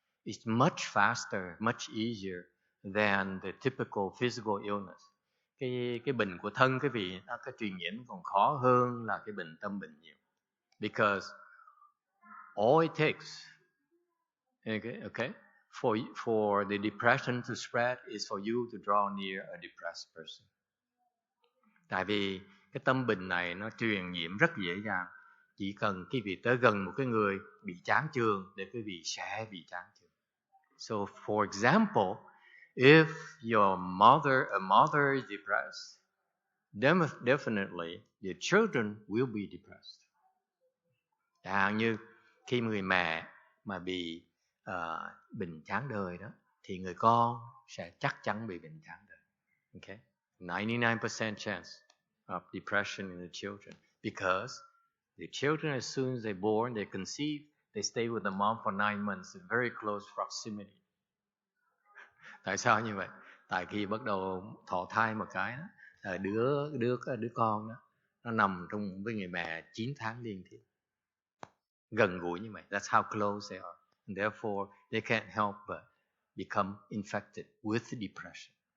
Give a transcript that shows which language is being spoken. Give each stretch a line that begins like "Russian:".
English: It's much faster, much easier than the typical physical illness.
Vietnamese: Cái bệnh của thân quý vị nó cái truyền nhiễm còn khó hơn là cái bệnh tâm bệnh nhiều.
English: Because all it takes, okay, for the depression to spread is for you to draw near a depressed person.
Vietnamese: Tại vì Cái tâm bình này nó truyền nhiễm rất dễ dàng. Chỉ cần quý vị tới gần một cái người bị chán chường để quý vị sẽ bị chán chường.
English: So, for example, if your a mother is depressed, definitely your children will be depressed.
Vietnamese: Chẳng hạn như khi người mẹ mà bị bệnh chán đời đó, thì người con sẽ chắc chắn bị bệnh chán đời.
English: Okay? 99% chance of depression in the children because the children, as soon as they're born, they conceive, they stay with the mom for 9 months in very close proximity.
Vietnamese: Tại sao như vậy? Tại khi bắt đầu thọ thai một cái đó, đứa con đó nó nằm trong với người mẹ 9 tháng liên tiếp, gần gũi như vậy.
English: That's how close they are. And therefore, they can't help but become infected with depression.